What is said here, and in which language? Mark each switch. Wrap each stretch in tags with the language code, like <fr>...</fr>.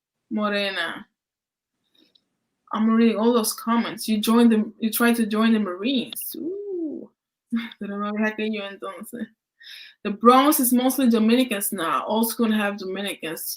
<en>Morena. I'm reading all those comments. You tried to join the Marines. Ooh.</en> <es>Pero no había aquello entonces.</es> <en>The Bronx is mostly Dominicans now. All schools have Dominicans.</en>